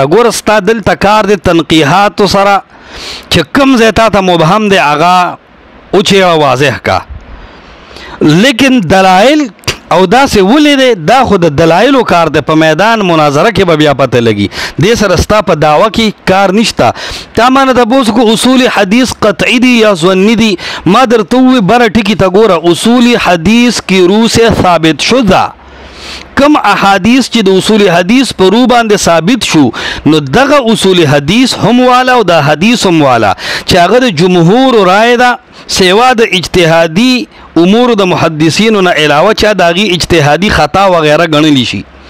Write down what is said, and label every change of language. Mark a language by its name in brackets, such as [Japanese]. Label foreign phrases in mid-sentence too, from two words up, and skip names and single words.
[Pashto] ګوره ستا دلته کار دی تنقیحاتو سره چې کوم ځای تا ته مبهم دی هغه وچېړه واضح کا، لیکن دلایل او داسې ولې دی دا خو د دلایلو کار دی، په میدان مناظره کې به بیا پته لګي. دې سره ستا په دعوه کې کار نشته. تا مانه تپوس کو اصول حدیث قطعی دی یا ظنی دی، ما درته ووایي بره ټکي ته ګوره اصول حدیث [Urdu] کی روح سے ثابت شده [Pashto] کم احادیث چې د اصول حدیث په روح باندې ثابت شو، نو دغه اصول حدیث هم والا او د حدیث هم والا چې هغه د جمهور رائے ده، سیوا د اجتهادي امور د محدثینو نه علاوه چا د هغې اجتهادي خطا وغیره ګڼلی شي.